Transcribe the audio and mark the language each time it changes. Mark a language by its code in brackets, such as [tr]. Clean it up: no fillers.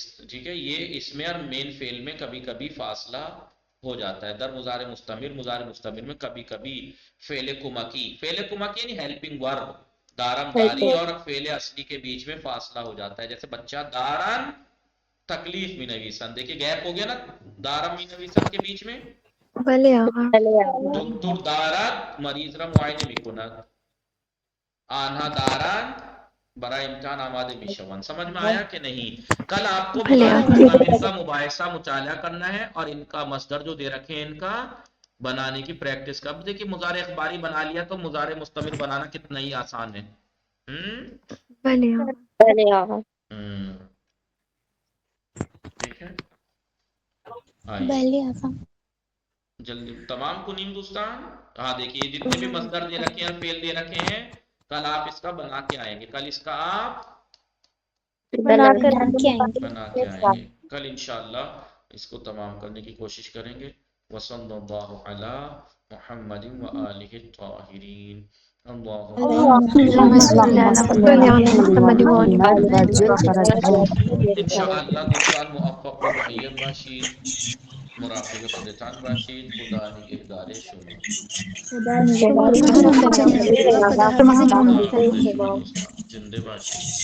[ur] ٹھیک ہے، یہ اس میں اور مین فعل میں کبھی کبھی فاصلہ ہو جاتا ہے، در مضارع مستمر میں کبھی کبھی فعل کمکی یعنی ہیلپنگ ورب دارم داری اور فعل اصلی کے بیچ میں فاصلہ ہو جاتا ہے، جیسے [fa] بچہ دارن تکلیف می نویسن، [ur] دیکھیے گیپ ہو گیا نا دارم می نویسن کے بیچ میں، [fa] آقا. دکتر دارد مریض را معاینه میکند، آنها دارند برای امتحان آماده میشوند. [ur] سمجھ میں آیا کہ نہیں؟ کل آپ کو بھلے مضارع [fa] آقا. [ur] مستمر کا مباحثہ مطالعہ کرنا ہے اور ان کا مصدر جو دے رکھے ہیں ان کا بنانے کی پریکٹس کا. اب دیکھیے مضارع اخباری بنا لیا تو مضارع مستمر بنانا کتنا ہی آسان ہے. [fa] بله آقا. [ur] ٹھیک ہے آئیے [fa] بله آقا. جلدی تمام کنیم دوستان. [ur] دیکھیے جتنے بھی مصدر دے رکھے ہیں فعل دے رکھے ہیں کل آپ اس کا بنا کے آئیں گے، کل اس کا آپ بنا کے آئیں گے. بنا کے آئیں گے، کل انشاءاللہ اس کو تمام کرنے کی کوشش کریں گے. [ar] وصلی اللہ علی محمد وآلہ الطاہرین. اللهم صل على محمد وعلى [fa] انشاءاللہ دوستان موفق و معید باشید، مراقب خودتان باشید. خدا نگهدار شما. شما را خدا حافظ خدا جمعه. حافظ شما دوستان، زنده باشید.